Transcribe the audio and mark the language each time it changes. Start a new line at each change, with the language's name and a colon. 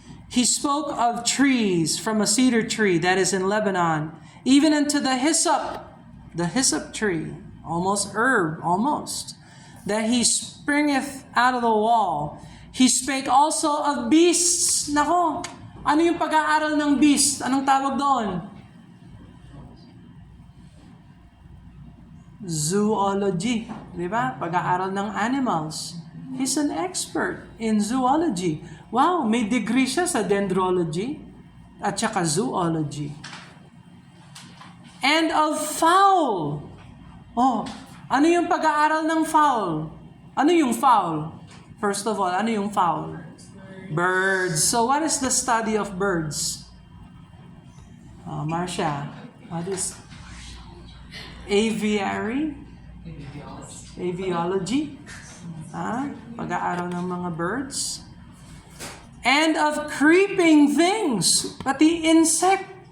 English: He spoke of trees from a cedar tree that is in Lebanon, even unto the hyssop tree, almost herb, that he springeth out of the wall. He spake also of beasts.
Filipino: Nako, ano yung pag-aaral ng beast? Anong tawag doon? Zoology. Di ba? Pag-aaral ng animals.
English: He's an expert in zoology.
Filipino: Wow, may degree siya sa dendrology at saka zoology.
English: And of fowl.
Filipino: Oh, ano yung pag-aaral ng fowl? Ano yung fowl?
English: First of all,
Filipino: ano yung fowl? Birds.
English: So what is the study of birds? Marcia, what is aviary? Aviology?
Filipino: Pag-aaral ng mga birds?
English: And of creeping things,
Filipino: pati insect.